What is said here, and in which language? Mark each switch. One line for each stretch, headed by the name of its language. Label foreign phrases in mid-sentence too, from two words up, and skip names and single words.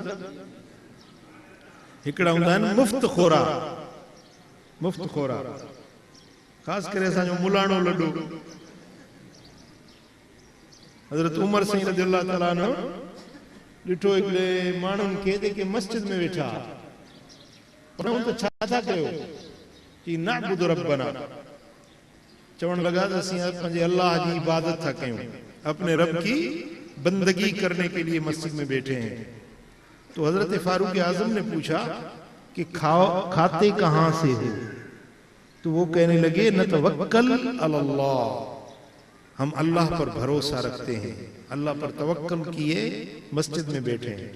Sindhi: हिकिड़ा हूंदा आहिनि मुफ़्त खोरा, मुफ़्त खोरा। ख़ासि करे असांजो मुलाणो लॾो हज़रत उमर साईं
Arabic: رضي الله تعالى عنه
Sindhi: ॾिठो हिकिड़े माण्हुनि खे जेके मस्जिद में वेठा, पर त छा था कयो?
Arabic: كي نعبد ربنا,
Sindhi: चवण लगा तो असीं पंहिंजे अल्लाह की इबादत था कयूं,
Urdu: اپنے رب کی بندگی کرنے کے لیے مسجد میں بیٹھے ہیں. تو حضرت فاروق اعظم نے پوچھا کہ کھاتے کہاں سے ہو? تو وہ کہنے لگے
Arabic: نتوكل على الله,
Urdu: ہم اللہ پر بھروسہ رکھتے ہیں، اللہ پر توکل کیے مسجد میں بیٹھے ہیں.